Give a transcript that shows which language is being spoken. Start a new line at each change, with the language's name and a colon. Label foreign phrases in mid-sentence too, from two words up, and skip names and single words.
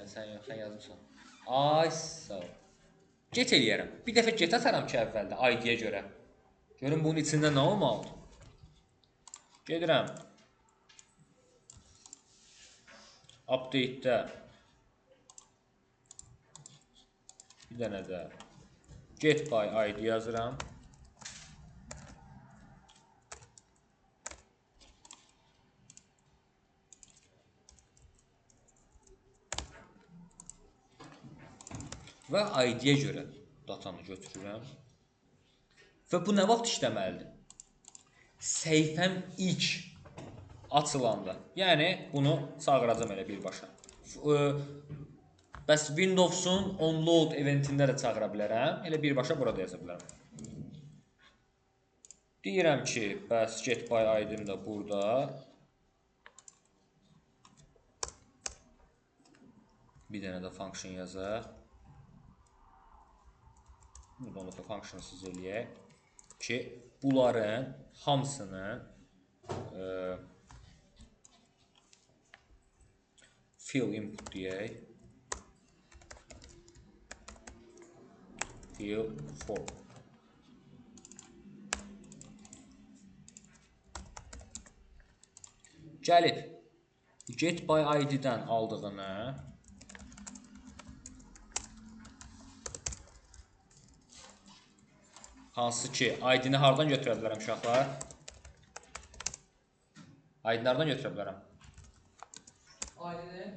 Azerbaijani: sən yazmışsan. Ay, sağ ol. Get eləyərəm. Bir dəfə get ataram ki, əvvəldə ID-yə görə. Görün bunun içində nə olmalıdır? Gedirəm. Update-də bir dənə də
English: get by ID
Azerbaijani: yazıram. Və ID-yə görə datanı götürürəm. Və bu nə vaxt işləməlidir? Səhifəm ilk açılanda. Yəni, bunu çağıracam elə birbaşa. Bəs Windows-un onload eventində də çağıra bilərəm. Elə birbaşa burada yaza bilərəm. Deyirəm ki, bəs
English: get by ID-
Azerbaijani: im də burada. Bir dənə də function yazaq. Bunu da functionsız eləyək ki, bunların hamısını
English: fill input
Azerbaijani: deyək.
English: Fill form.
Azerbaijani: Gəlib
English: get by ID-
Azerbaijani: dən aldığını hansı ki, ID-ni hardan götürə bilərəm uşaqlar? ID-ni hardan götürə bilərəm? ID-ni?